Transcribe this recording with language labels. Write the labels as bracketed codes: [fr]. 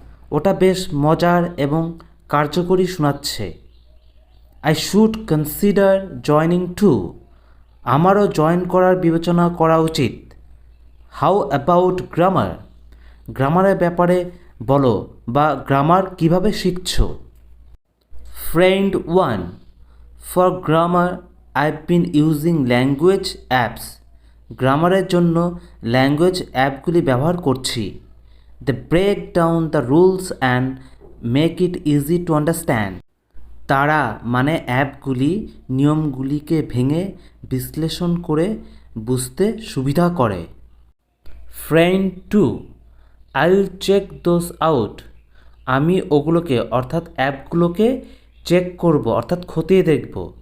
[bn] ওটা বেশ মজার এবং কার্যকরী শোনাচ্ছে. [en] I should consider joining too. [bn] আমারও জয়েন করার বিবেচনা করা উচিত. [en] How about grammar. [bn] গ্রামারের ব্যাপারে বলো বা গ্রামার কিভাবে শিখছো. [en] Friend 1. For grammar, I've been using language apps. [bn] গ্রামারের জন্য ল্যাঙ্গুয়েজ অ্যাপগুলি ব্যবহার করছি. [en] They break down the rules and make it easy to understand. [bn] তারা মানে অ্যাপগুলি নিয়মগুলিকে ভেঙে বিশ্লেষণ করে বুঝতে সুবিধা করে. Friend 2. [en] I'll check those out. [bn] আমি ওগুলোকে অর্থাৎ অ্যাপগুলোকে চেক করব অর্থাৎ খতিয়ে দেখব.